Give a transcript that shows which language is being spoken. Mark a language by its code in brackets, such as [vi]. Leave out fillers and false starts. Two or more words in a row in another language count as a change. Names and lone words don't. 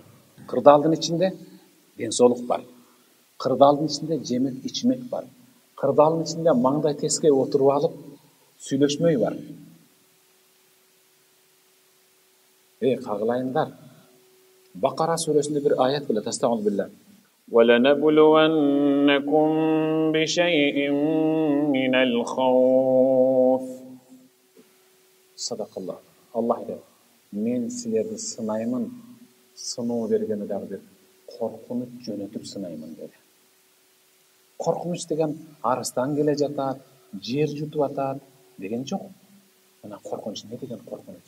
[ky] Кырдаалдын ичинде ден соолук бар. Кырдаалдын ичинде жемек ичмек бар. Кырдаалдын ичинде маңдай теске отуруп алып сүйлөшмөй бар. Кагылайындар. Бакара сүрөсүндө бир аят келет. Астагфируллах. [ar] وَلَنَبْلُوَنَّكُمْ بِشَيْءٍ مِّنَ الْخَوْفِ [ky] Sadakallah. Allah aytат. Мен силерди сынаймын, сыноо бергени дагы бир коркунуч жөнөтүп сынаймын деди. Коркунуч деген арыстан келе жатат, жер жутуп атат деген жок. Мына коркунуч не деген коркунуч?